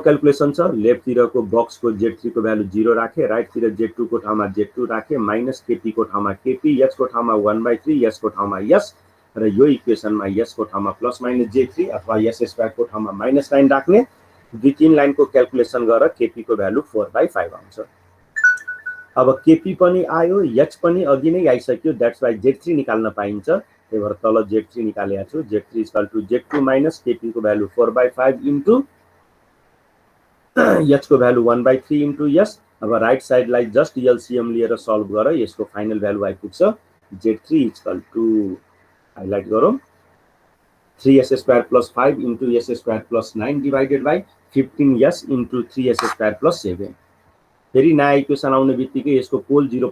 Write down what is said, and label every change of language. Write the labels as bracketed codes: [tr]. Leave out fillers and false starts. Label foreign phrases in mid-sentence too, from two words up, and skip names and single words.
[ne] क्याल्कुलेसन छ लेफ्ट तिरको बक्सको z3 को भ्यालु 0 राखे राइट तिर z2 को ठाउँमा z2 राखे -kp को ठाउँमा kp h को ठाउँमा 1/3 s को ठाउँमा s र यो इक्वेसनमा s को ठाउँमा +-j3 अथवा s² को ठाउँमा -9 राख्ने दुई तीन लाइनको क्याल्कुलेसन गरेर kp को भ्यालु 4/5 आउँछ अब kp पनि आयो h पनि अघि नै आइसक्यो [en] that's why [ne] z3 निकाल्न पाइन्छ त्यही भएर तल z3 निकालेको छु z3 = z2 - kp को भ्यालु 4/5 इन्टु h को भ्यालु 1/3 इन्टु s अब राइट साइडलाई [en] just LCM [ne] लिएर सल्भ गरेर यसको फाइनल भ्यालु आइपुग्छ z3 = हाइलाइट गरौँ 3s² + 5 इन्टु s² + 9 [en] divided by [ne] 15s इन्टु 3s² + 7 फेरि नयाँ इक्वेसन आउने बित्तिकै यसको पोल 0